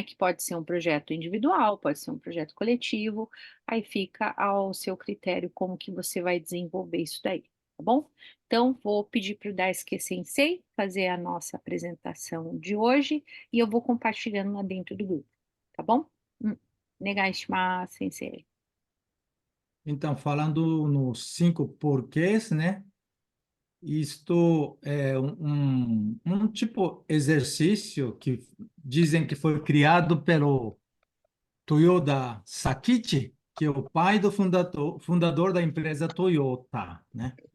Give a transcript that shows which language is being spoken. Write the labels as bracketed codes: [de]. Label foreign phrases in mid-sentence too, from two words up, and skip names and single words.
[pt] Que pode ser um projeto individual, pode ser um projeto coletivo, aí fica ao seu critério como que você vai desenvolver isso daí, tá bom? Então, vou pedir para o Daisuke Sensei fazer a nossa apresentação de hoje e eu vou compartilhando lá dentro do grupo, tá bom? [ja] ねがいします, Sensei. [pt] Então, falando nos 5 porquês, né? Isto é um tipo exercício que dizem que foi criado pelo Toyoda Sakichi, que é o pai do fundador da empresa Toyota, né?